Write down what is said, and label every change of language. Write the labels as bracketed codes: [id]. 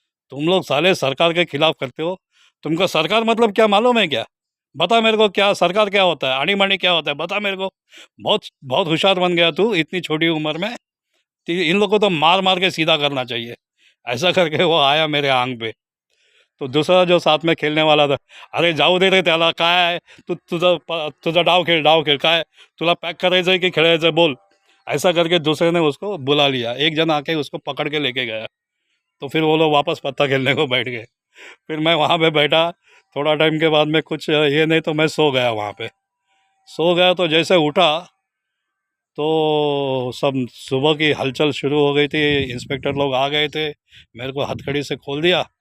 [hi] तुम लोग साले सरकार के खिलाफ करते हो। तुमको सरकार मतलब क्या मालूम है क्या? बता मेरे को, क्या सरकार क्या होता है, आनी बानी क्या होता है, बता मेरे को। बहुत बहुत होशियार बन गया तू इतनी छोटी उम्र में। इन लोगों को तो मार मार के सीधा करना चाहिए। ऐसा करके वो आया मेरे आंग पे। तो दूसरा जो साथ में खेलने वाला था, [mr] अरे जाऊ दे रे त्याला, काय आहे तू, तुझा डाव खेळ काय, तुला पॅक करायचं आहे की खेळायचं आहे बोल। [hi] ऐसा करके दूसरे ने उसको बुला लिया, एक जन आके उसको पकड़ के लेके गया। तो फिर वो लोग वापस पत्ता खेलने को बैठ गए। फिर मैं वहाँ पे बैठा, थोड़ा टाइम के बाद में कुछ ये नहीं तो मैं सो गया वहाँ पे। सो गया तो जैसे उठा तो सब सुबह की हलचल शुरू हो गई थी, इंस्पेक्टर लोग आ गए थे, मेरे को हथकड़ी से खोल दिया।